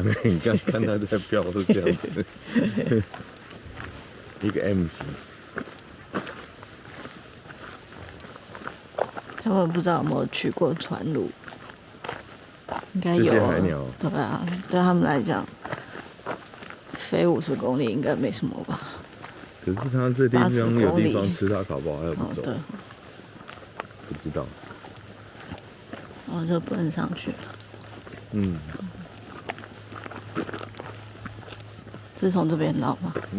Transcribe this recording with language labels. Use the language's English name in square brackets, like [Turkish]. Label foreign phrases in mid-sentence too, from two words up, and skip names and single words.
[Chinese] 你剛看它在飄是這樣子，一個 M 型。他們不知道有沒有去過船路，應該有。這些海鳥，對啊，對他們來講，飛50公里應該沒什麼吧？可是它這地方有地方吃它，搞不好還要不走。不知道。哦，這不能上去了。是從這邊繞嗎？